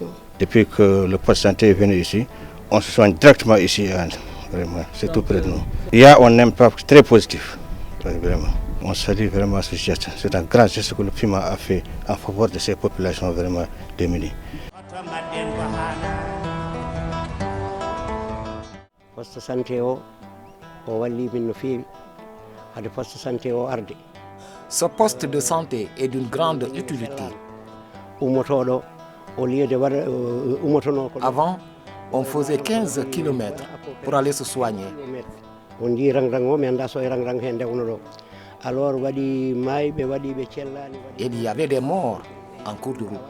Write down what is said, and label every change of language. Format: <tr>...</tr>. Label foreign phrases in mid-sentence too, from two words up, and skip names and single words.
<fr>Depuis que le poste de santé est venu ici, on se soigne directement ici, vraiment, c'est tout près de nous. Il y a un impact très positif, vraiment. On salue vraiment ce geste. C'est un grand geste que le PUMA a fait en faveur de ces populations vraiment démunies. Poste de santé</fr> <ff>o walli min no feewi hade</ff> <fr>poste de santé</fr> <ff>o arde.</ff> <fr>Ce poste de santé est d'une grande utilité. Avant, on faisait 15 km pour aller se soigner. Il y avait des morts en cours de route.</fr>